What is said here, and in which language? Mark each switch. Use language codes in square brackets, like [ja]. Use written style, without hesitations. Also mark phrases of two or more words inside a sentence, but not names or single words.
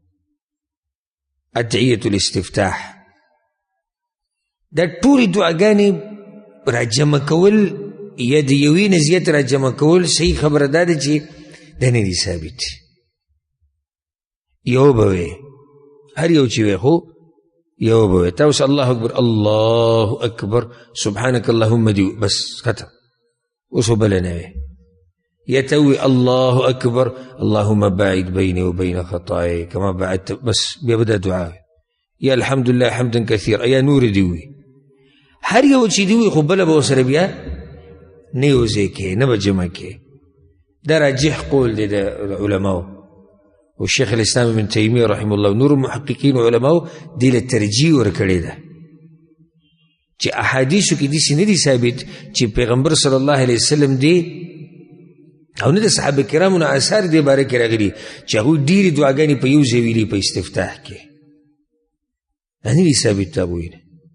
[ar] ادعیة الاستفتاح [ps] دا ټولې دعاګانې راجمع کول یا د یوې نه زیات راجمع کول صحیح خبره دا ده چې دا نه دي ثابت. یو به وی هر یو چې وی خو یو به وی تاسو [ar] الله اکبر الله اکبر سبحانك اللهم [ps] دی بس ختم. اوس بل نه وی یا ته وی [ar] الله اکبر اللهم باعد بيني وبين خطاياي كما بعدت، [ps] بس بیا به دا دعا یا [ar] الحمد لله حمدا كثيرا [ps] یا نور دی وی. هر یو چې دی وی خو بله به ورسره بیا نه یوځای کې نه به جمع کې. دا راجح قول دی د علماو، والشيخ الاسلام ابن تیمیه [ar] رحمه الله [ps] نور محققین علماو دی له ترجیح ورکړې ده چې احادیثو کې داسې نه دي ثابت چې پیغمبر [ar] صلی الله علیه وسلم [ps] دی او نه د صحابه کرامو نه اثار دې باره کې راغلي چې هغوی ډېرې دعاګانې په یو ځای ویلي په استفتاح کې، دا نه دي ثابت د هغوی نه.